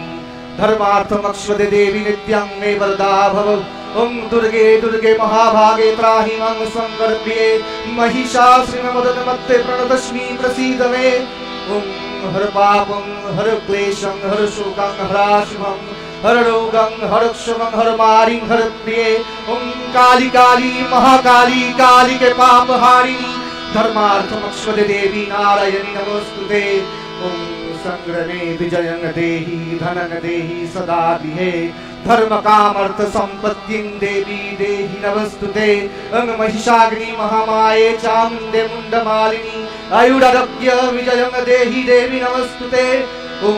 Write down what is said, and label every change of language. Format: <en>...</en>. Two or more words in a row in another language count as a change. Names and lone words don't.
<sa>धर्मार्थमक्षदे देवी नित्यं मे वरदा भव ओम दुर्गे दुर्गे महाभागे त्राहि मम संकर्प्ये महिषासुरमर्दनमत्ते प्रणतस्मि प्रसीद मे ओम हर पापं हर क्लेशं हर शोकं हराशुभं हर रोगं हर क्षमं हर मारिं हर प्रिये ओम काली काली महाकाली काली के पाप हारिणी धर्मार्थमक्षदे देवी नारायणी नमोस्तुते ओम संग्रमे विजयं देहि धनं देहि सदा दिहे धर्म काम अर्थ संपत्तिं देवी देहि नमस्तुते ओम महिषाग्नि महामाये चामुंडे मुंडमालिनी आयुरारोग्य विजयं देहि देवी नमस्तुते ओम</sa>